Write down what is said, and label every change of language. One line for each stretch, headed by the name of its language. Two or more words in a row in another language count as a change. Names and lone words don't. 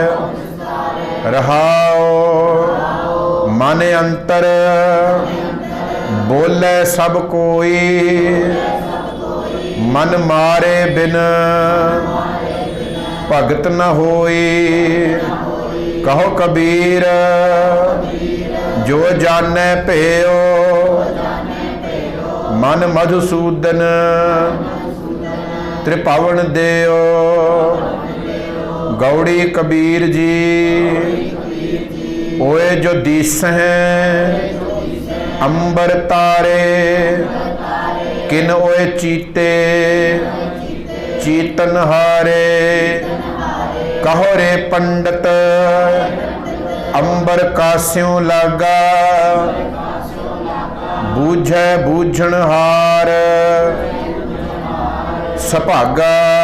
Hindi: रहाओ मन अंतर बोले सब कोई, मन मारे बिन भगत न होई। कहो कबीर जो जाने पेयो, मन मधुसूदन त्रिपावन देओ। गौड़ी कबीर जी ओए जो दिस हैं अंबर तारे, किन ओए चीते चीतन हारे। कहो रे पंडित अंबर कास्यों लागा, बूझै बूझण हार सभागा।